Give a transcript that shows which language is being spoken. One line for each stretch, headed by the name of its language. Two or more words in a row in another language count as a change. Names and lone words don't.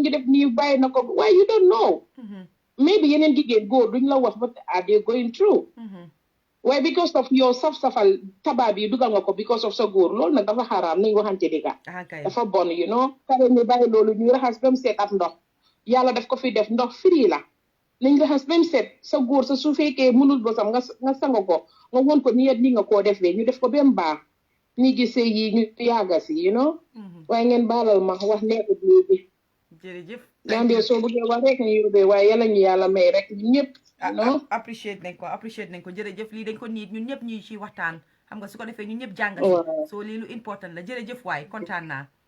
Wolof: ngi def nii bàyyi na ko waaye
English: you don't know maybe
Wolof: yeneen jigéen góor duñ la wax
English: what are they going through
Wolof: waaye
English: because of
Wolof: yow saf-safal tabaab yi dugal nga ko because of sa góor loolu nag dafa xaraam nañ waxante dëgga dafa bon
English: you know
Wolof: pare ñu bàyyi loolu ñu raxas ba mu seet ab ndox yàlla daf ko fi def ndox firi la nañ raxas ba mu seet sa góor sa su fekkee mënul bosam nga sango ko nga woon ko ni nga koo defee ñu def ko ba mu baax ni gisee yi ñu yàgga si
English: you know
Wolof: waaye ngeen baalal ma wax nekkut léegi jërëjëf Gambia soo bëggee wax rek ñu yóbbee waaye yàlla ñu yàlla may rek ñëpp appreciate nañ ko jërëjëf lii dañ ko niit ñun ñëpp ñuy ci waxtaan xam nga su ko defee ñun ñëpp jàngat soo lii lu important la jërëjëf waay kontaan naa